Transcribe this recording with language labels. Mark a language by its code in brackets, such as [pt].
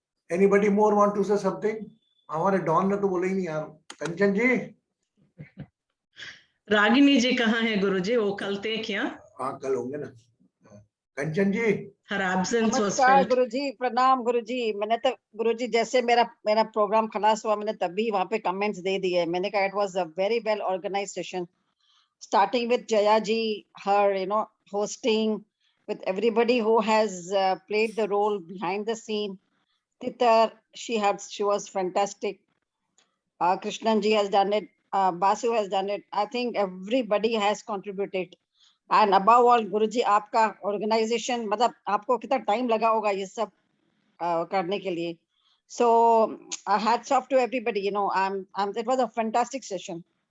[en] Anybody more want to say something? [hi] हमारे don ने तो बोला ही नहीं यार। कंचन जी, रागिनी जी कहाँ है गुरुजी? वो कल थे क्या? हाँ कल होंगे ना। कंचन जी, [en] Her absence was [hi] नमस्कार [en] felt. [hi] गुरुजी, प्रणाम गुरुजी। मैंने तो गुरुजी जैसे मेरा प्रोग्राम खलास हुआ, मैंने तभी वहां पे कमेंट्स दे दिए। मैंने कहा [en] It was a very well organised session, starting with Jaya ji, her hosting, with everybody who has played the role behind the scene. Titar, she was fantastic. Krishnan ji has done it. Basu has done it. I think everybody has contributed. And above all, [hi] Guruji, आपका organization, मतलब आपको कितना time लगा होगा ये सब करने के लिए. [en] So hats off to everybody. It was a fantastic session.